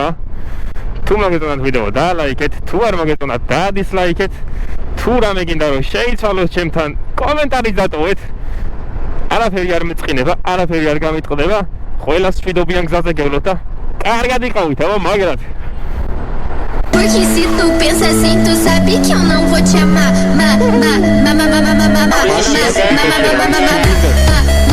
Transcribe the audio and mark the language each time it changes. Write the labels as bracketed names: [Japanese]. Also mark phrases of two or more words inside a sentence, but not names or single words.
[Georgian] თუ მაგეთონათ ვიდეო დალაიქეთ, თუ არ მაგეთონათ დადისლაიქეთ, თუ რამე გინდა რომ შეიცვალოს ჩემთან, კომენტარი დატოვეთ. არაფერი არ მეწყინება, არაფერი არ გამიტყდება. ყველას ვიდეობიან გზაზე გევლოთ და კარგად იყავით, აბა მაგრად. [Portuguese] Porque se tu pensa assim, tu sabe que eu não vou te amar.